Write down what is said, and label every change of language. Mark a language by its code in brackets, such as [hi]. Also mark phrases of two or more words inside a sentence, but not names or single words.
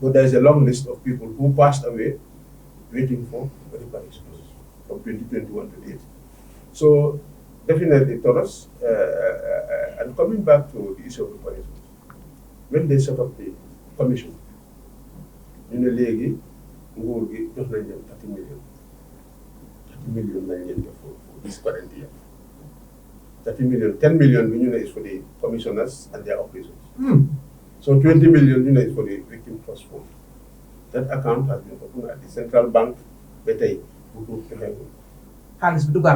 [en] But there is a long list of people who passed away waiting for reparations from 2021 to date. So definitely Taurus, and coming back to the issue of reparations, when they set up the commission, in the league, [wo] nguur gi jox nañ leen 30 million. [en] 30 million [wo] lañ leen jox [en] for this current year. 30 million, 10 million is for the commissioners and their operations. So 20 million is for the victim trust fund. That account has been opened at the central bank. Betay, Halis Dugan.